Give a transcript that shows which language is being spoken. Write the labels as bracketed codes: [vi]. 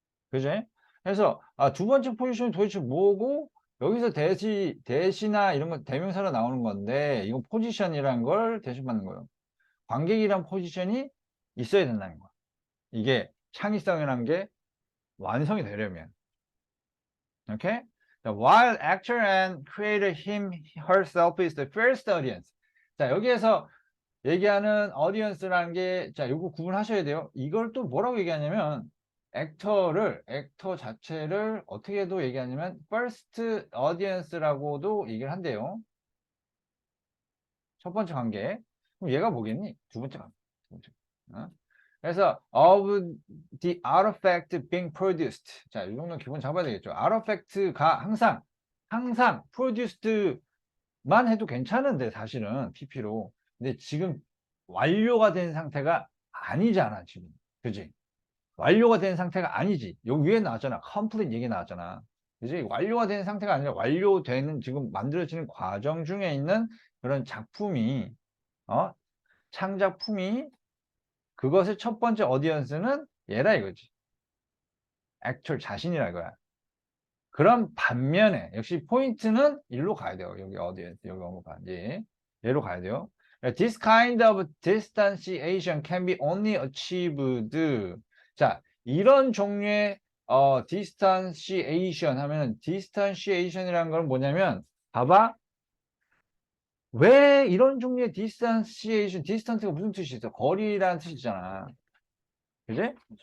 [ko] 그지? 그래서 두 번째 포지션이 도대체 뭐고 여기서 대시나 이런 거 대명사로 나오는 건데 이건 포지션이라는 걸 대신받는 거예요. 관객이란 포지션이 있어야 된다는 거야. 이게 창의성이라는 게 완성이 되려면. 오케이? [en] While actor and creator him herself is the first audience. [ko] 자, 여기에서 얘기하는 audience라는 게, 자, 요거 구분하셔야 돼요. 이걸 또 뭐라고 얘기하냐면, 액터 자체를 어떻게도 얘기하냐면, first audience라고도 얘기를 한대요. 첫 번째 관계. 그럼 얘가 뭐겠니? 두 번째 관계. 두 번째. 어? [en] 그래서, of the artifact being produced. [ko] 자, 이 정도는 기본 잡아야 되겠죠. artifact가 항상 produced만 해도 괜찮은데, 사실은, PP로. 근데 지금 완료가 된 상태가 아니잖아, 지금. 그지? 완료가 된 상태가 아니지. 여기 위에 나왔잖아. complete 얘기 나왔잖아. 그지? 완료가 된 상태가 아니라 완료되는, 지금 만들어지는 과정 중에 있는 그런 작품이, 창작품이, 그것의 첫 번째 어디언스는 얘라 이거지. 액tor 자신이라 이거야. 그런 반면에 역시 포인트는 일로 가야 돼요. 여기 어디언스, 여기 언급한지. 얘로 가야 돼요. [en] This kind of distanciation can be only achieved. [ko] 자, 이런 종류의 distanciation 하면 distanciation이라는 건 뭐냐면 봐봐. 왜 이런 종류의 distanciation, distance가 무슨 뜻이 있어? 거리라는 뜻이 있잖아. 그지?